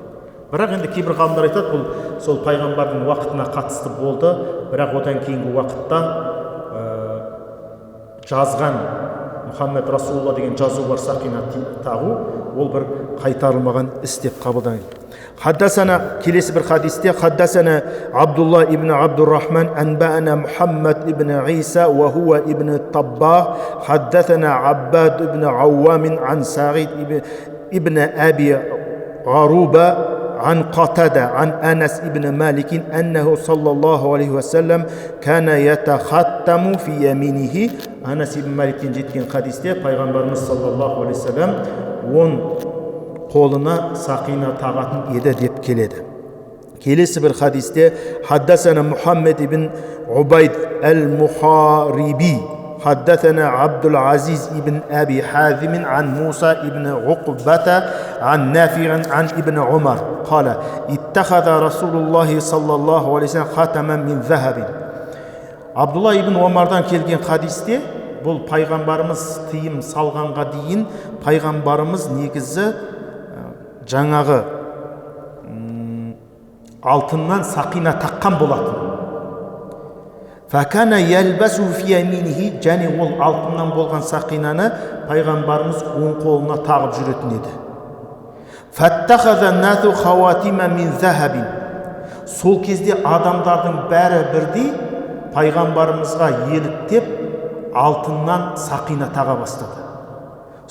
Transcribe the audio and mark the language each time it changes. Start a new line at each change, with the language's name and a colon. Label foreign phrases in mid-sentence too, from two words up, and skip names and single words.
Kazakh: Бірақ енді кейбір ғалымдар айтады, бұл сол пайғамбардың уақытына қатысты болды, бірақ одан кейінгі уақытта жазған
Arabic: محمد رسول الله
Kazakh: деген жазу бар сақина тағу, ол бір қайтарылмаған іс деп қабылданады. Хаддасана, келесі бір хадисте,
Arabic: حدثنا عبد الله بن عبد الرحمن أنبأنا محمد بن عيسى وهو ابن الطباع حدثنا عباد بن العوام عن سعيد بن أبي عروبة عن قتادة عن أنس ابن مالك أنه صلى الله عليه وسلم كان يتختم في يمينه.
Kazakh: Анас ибн Маликтен жеткен хадисте пайғамбарымыз
Arabic: صلى الله عليه وسلم
Kazakh: он қолына сақина тағатын еді деп келеді. Келесі бір хадисте
Arabic: حدثنا محمد بن عبيد المحاربي حدثنا عبد العزيز ابن أبي حازم عن موسى ابن عقبة عن نافع عن ابن عمر قال اتخذ رسول الله صلى الله عليه وسلم خاتما من ذهب.
Kazakh: Абдулла ибн Омардан келген хадисте бұл пайғамбарымыз тыйым салғанға дейін пайғамбарымыз негізі жаңағы алтыннан сақина таққан болатын.
Arabic: فكان يلبسه في يمينه,
Kazakh: және ол алтыннан болған сақинаны пайғамбарымыз оң қолына тағып жүретін еді.
Arabic: فاتخذ الناس خواتيم من ذهب.
Kazakh: Сол кезде адамдардың бәрі бірдей пайғамбарымызға еліктеп алтыннан сақина таға бастады.